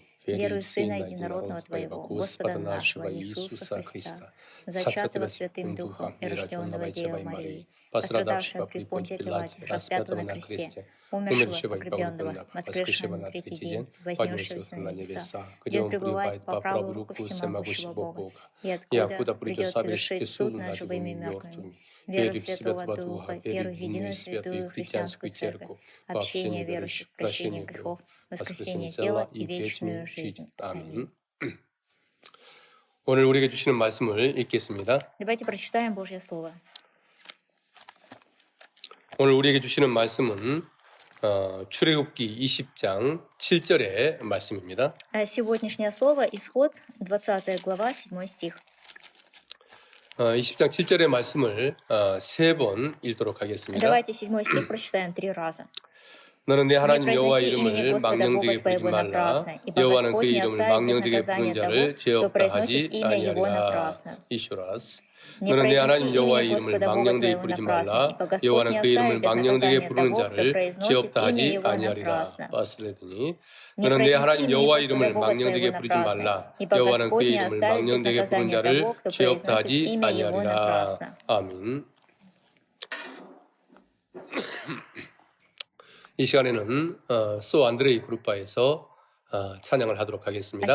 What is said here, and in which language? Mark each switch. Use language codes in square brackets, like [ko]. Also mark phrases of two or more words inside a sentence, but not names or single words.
[ru] Верую в Сына Единородного Твоего, Господа нашего Иисуса Христа, зачатого Святым Духом и рожденного Девой Марии, пострадавшего при Понтии Пилате, распятого на кресте, умершего, погребенного, воскресшего на третий день, вознесшегося на небеса, где Он пребывает по правую руку всемогущего Бога, и откуда придет совершить суд над живыми и мертвыми. Веру в Святого Духа, веру в единую святую христианскую церковь, общение верующих, прощение грехов, воскресение тела и вечную жизнь. Аминь. [ko] 오늘 우리에게 주시는 말씀을 읽겠습니다. [ru] Давайте прочитаем Божье Слово. [ko] 오늘 우리에게 주시는 말씀은 출애굽기 20장 7절의 말씀입니다. [ru] Сегодняшнее слово Исход, 20 глава, 7 стих. [ko] 20장 7절의 말씀을 세 번 읽도록 하겠습니다. [ru] Давайте 7 стих прочитаем 3 раза. [ko] 너는 내 하나님 [ru] Не [ko] 여호와 [ru] произноси имени [ko] 이름을 [ru] Господа Бога [ko] 망령되게 부르지 [ru] твоего [ko] 말라. [ru] напрасно, ибо [ko] 여호와는 그 [ru] Господь не [ko] 이름을 [ru] оставит без [ko] 망령되게 부르는 [ru] наказания [ko] 자를 [ru] того, [ko] 죄 [ru] кто [ko] 없다 [ru] произносит [ko] 하지 [ru] имя Его [ko] 아니하리라. [ru] напрасно. ещё раз. Не [ko] 너는 내 [ru] произноси [ko] 하나님 여호와 [ru] имени [ko] 이름을 [ru] Господа Бога [ko] 망령되게 [ru] твоего [ko] 부르지 [ru] напрасно, [ko] 말라. [ru] ибо Господь не [ko] 여호와는 그 이름을 [ru] оставит без [ko] 망령되게 [ru] наказания [ko] 부르는 [ru] того, кто [ko] 자를 죄 [ru] произносит [ko] 없다 [ru] имя [ko] 하지 [ru] Его [ko] 아니하리라. [ru] напрасно. 바스레드니 Не [ko] 너는 내 [ru] произноси [ko] 하나님 [ru] имени [ko] 여호와 [ru] Господа [ko] 이름을 [ru] Бога [ko] 망령되게 [ru] твоего [ko] 부르지 [ru] напрасно, [ko] 말라. [ru] ибо [ko] 여호와는 그 [ru] Господь не [ko] 이름을 [ru] оставит без [ko] 망령되게 부르는 [ru] наказания [ko] 자를 [ru] того, кто [ko] 죄 없다 [ru] произносит [ko] 하지 [ru] имя Его [ko] 아니하리라. [ru] напрасно. [ko] 아멘. 이 시간에는 소 안드레이 그룹바에서 찬양을 하도록 [ru] А [ko] 하겠습니다.